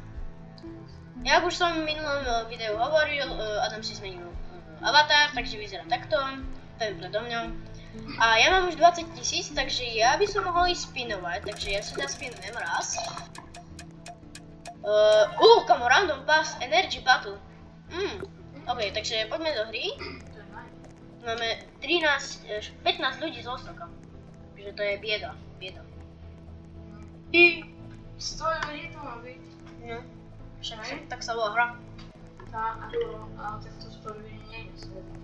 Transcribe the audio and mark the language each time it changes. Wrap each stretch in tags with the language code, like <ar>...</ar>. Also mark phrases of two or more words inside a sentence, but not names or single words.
<sk>Jak už som v minulom videu hovoril, Adam si zmenil avatar, takže vyzerá takto, ten predo mňou. A ja mám už 20 000, takže ja by som mohol ísť spinovať, takže ja si naspinujem raz. Kamo,</sk> <en>random pass, energy battle.</en> <sk>Ok, takže poďme do hry. Máme 15 ľudí z Osaka. Takže to je bieda. I 100 ľudí to má byť. No, však tak sa volá hra. Ale tak to 100 ľudí nie je svet.</sk>